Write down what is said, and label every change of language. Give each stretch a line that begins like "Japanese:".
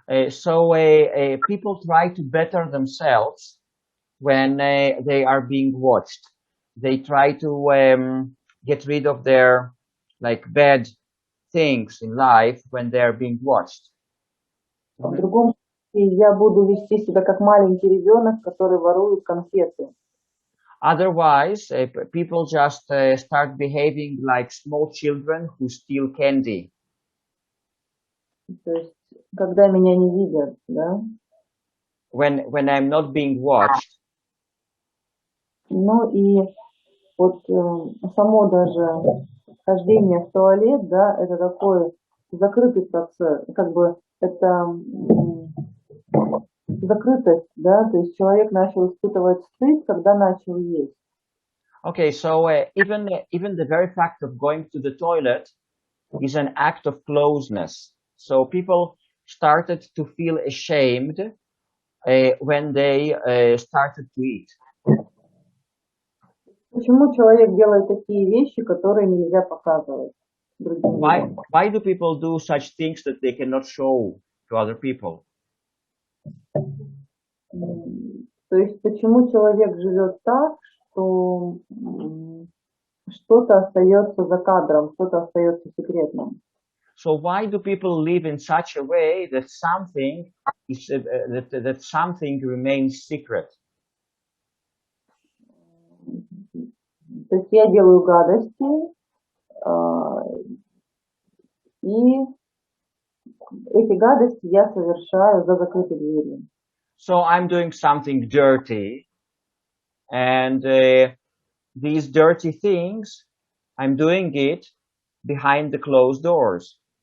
English: So people try to better themselves when they are being watched. They try to get rid of their bad things in life when they are being watched.
Russian: В другом случае я буду вести себя как маленький ребенок, который ворует конфеты.
English: Otherwise, people just start behaving like small children who steal candy.
Russian: То есть, когда меня не видят, да?
English: When I'm not being watched.
Russian: Ну и вот само даже хождение в туалет, да, это такой закрытый процесс, как бы это закрытость, да, то есть человек начал испытывать стыд, когда начал есть.
English: Okay, so even the very fact of going to the toilet is an act of closeness. So people started to feel ashamed when they started to eat.
Russian: Почему человек делает такие вещи, которые нельзя показывать другим людям?
English: Why do people do such things that they cannot show to other people?
Russian: То есть почему человек живет так, что что-то остается за кадром, что-то остается секретным?
English: So why do people live in such a way that something is that something remains secret?
Russian: То есть я делаю гадости, и эти гадости я совершаю за закрытой дверью.
English: So I'm doing something dirty, and these dirty things, I'm doing it behind the closed doors.